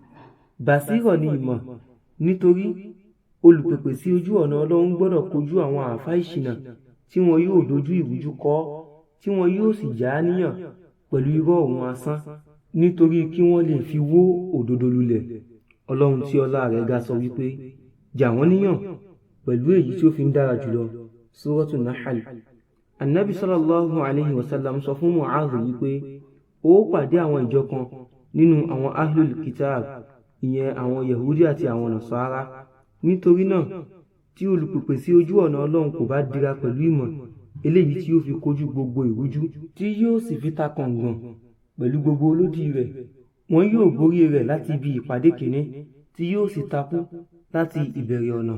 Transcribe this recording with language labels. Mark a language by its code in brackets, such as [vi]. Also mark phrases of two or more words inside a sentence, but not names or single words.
[yo] Bàṣírọ̀ ni ìmọ̀, nítorí olùpèpè sí ojú ọ̀nà Ọlọ́run gbọ́dọ̀ kojú àwọn àáfàá ìṣìnà tí wọn yóò dojú ìrújú kọ, tí wọn yóò sì já níyàn pẹ̀lú irọ́ òun asán, nítorí kí wọ́n lè fi wó òdodo lulẹ̀. Ọlọ́run tí ọlá rẹ̀ ga sọ wípé, jà wọ́n níyàn pẹ̀lú èyí tí ó fi ń dára jùlọ. Súrọ́tù Nahl. Annabi [ar] صلى الله عليه وسلم [yo] sọ fún Mu'adh wípé, ó pàdé àwọn ìjọ kan nínú àwọn [ar] أهل الكتاب, [yo] ìyẹn àwọn Yahudi àti àwọn Nasara. Nítorí náà, tí olùpèpè sí ojú ọ̀nà Ọlọ́run kò bá dira pẹ̀lú ìmọ̀ eléyìí tí ó fi kojú gbogbo ìrújú, tí yóò sì fi ta kàngàn pẹ̀lú gbogbo olódì rẹ̀, wọn yóò borí rẹ̀ láti ibi ìpàdé kìíní, tí yóò sì takú láti ìbẹ̀rẹ̀ ọ̀nà.